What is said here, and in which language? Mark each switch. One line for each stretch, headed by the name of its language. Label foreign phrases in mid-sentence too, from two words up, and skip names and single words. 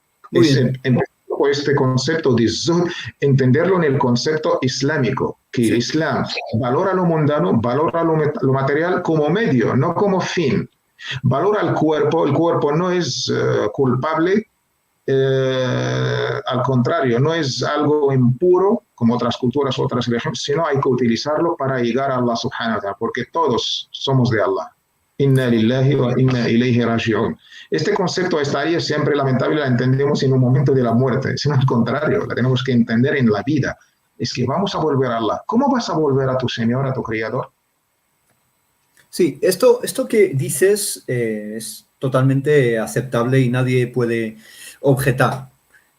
Spanish: Por este concepto de zuhd, entenderlo en el concepto islámico, que el Islam valora lo mundano, valora lo material como medio, no como fin. Valora el cuerpo no es culpable, al contrario, no es algo impuro como otras culturas, otras religiones, sino hay que utilizarlo para llegar a Allah
Arabic: سبحانه وتعالى,
Spanish: porque todos somos de Allah.
Arabic: إنا لله وإنا إليه راجعون.
Spanish: Este concepto, esta área siempre lamentable la entendemos en un momento de la muerte, sino al contrario, la tenemos que entender en la vida. Es que vamos a volver a Allah. ¿Cómo vas a volver a tu Señor, a tu Creador? Sí, esto que dices es totalmente aceptable y nadie puede objetar.